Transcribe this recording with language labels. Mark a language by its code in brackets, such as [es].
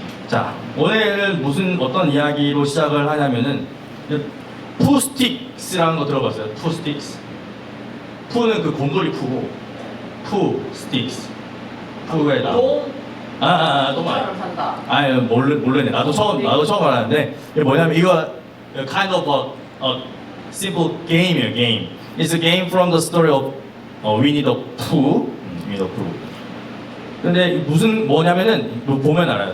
[ko] 자, 오늘은 어떤 이야기로 시작을 하냐면은 푸스틱스라는 거 들어봤어요? 푸스틱스. 푸는 그 곰돌이 푸고 푸스틱스. 푸에다. 똥 아니야. 아니 모르네. 나도 처음 알았는데 이게 뭐냐면 이거 [en] kind of a simple game [ko] 이에요. [en] game. It's a game from the story of Winnie the Pooh. Winnie the Pooh. [ko] 근데 뭐냐면은 보면 알아요.